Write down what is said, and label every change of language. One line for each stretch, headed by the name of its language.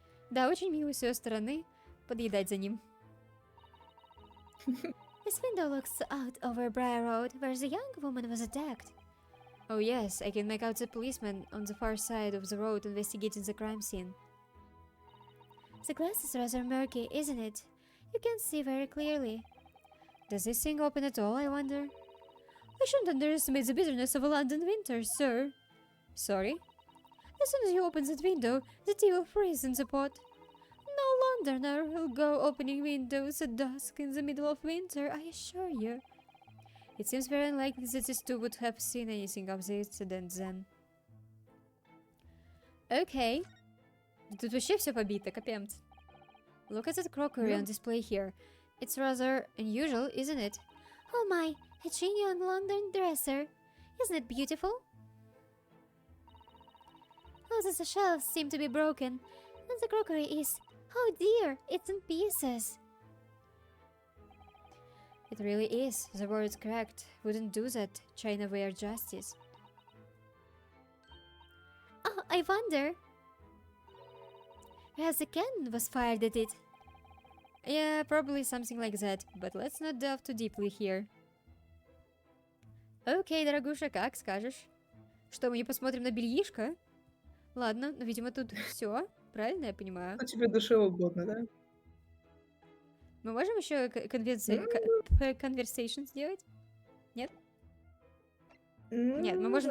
Russian: Да, очень мило с ее стороны подъедать за ним.
English: His window looks out over Briar Road, where the young woman was attacked. Oh yes, I can make out the policeman on the far side of the road investigating the crime scene. The glass is rather murky, isn't it? You can't see very clearly. Does this thing open at all, I wonder? I shouldn't underestimate the bitterness of a London winter, sir. Sorry? As soon as you open that window, the tea will freeze in the pot. No Londoner will go opening windows at dusk in the middle of winter, I assure you. It seems very unlikely that these two would have seen anything of the incident then. Okay.
Russian: Тут вообще все побито, капец.
English: Look at that crockery on display here. It's rather unusual, isn't it? Oh my, a genuine London dresser. Isn't it beautiful? Oh, the shelves seem to be broken. And the crockery is... oh dear, it's in pieces. It really is. The word is correct. Wouldn't do that. Chinaware justice. Oh, I wonder... perhaps a cannon was fired at it. Yeah, probably something like that. But let's not delve too deeply here.
Russian: Окей, дорогуша, как скажешь? Что, мы не посмотрим на бельишко? Ладно, ну, видимо, тут все. Правильно я понимаю? Что тебе душе угодно, да? Мы можем еще conversation сделать? Нет? Нет, мы можем